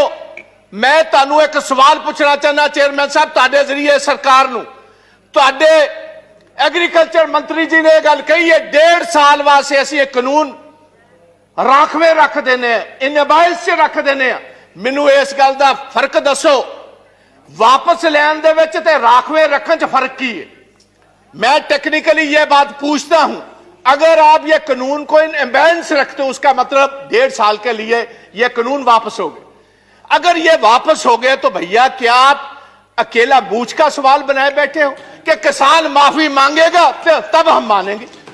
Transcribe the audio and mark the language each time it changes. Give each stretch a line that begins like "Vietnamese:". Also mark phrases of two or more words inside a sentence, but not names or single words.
Punjabi: ਮੈਂ ਤੁਹਾਨੂੰ ਇੱਕ ਸਵਾਲ ਪੁੱਛਣਾ ਚਾਹੁੰਦਾ ਚੇਅਰਮੈਨ ਸਾਹਿਬ, ਤੁਹਾਡੇ ਜ਼ਰੀਏ ਸਰਕਾਰ ਨੂੰ। ਤੁਹਾਡੇ ਐਗਰੀਕਲਚਰ ਮੰਤਰੀ ਜੀ ਨੇ ਇਹ ਗੱਲ ਕਹੀ ਹੈ 1.5 ਸਾਲ ਵਾਸਤੇ ਅਸੀਂ ਇਹ ਕਾਨੂੰਨ ਰਾਖਵੇਂ ਰੱਖ ਦਿੰਦੇ ਆ, ਇਨਬਾਇਸ 'ਚ ਰੱਖ ਦਿੰਦੇ ਆ। ਮੈਨੂੰ ਇਸ ਗੱਲ ਦਾ ਫਰਕ ਦੱਸੋ, ਵਾਪਸ ਲੈਣੇ ਦੇ ਵਿੱਚ ਤੇ ਰਾਖਵੇਂ ਰੱਖਣੇ ਚ ਫ਼ਰਕ ਕੀ ਹੈ?
Hindi: मैं टेक्निकली ये बात पूछता हूं। अगर आप ये कानून को
English: in abeyance
Hindi: रखते हो उसका मतलब 1.5 साल के लिए ये कानून वापस हो गए। अगर ये वापस हो गए तो भैया क्या आप अकेला बूझ का सवाल बनाए बैठे हो कि किसान माफी मांगेगा तब हम मानेंगे?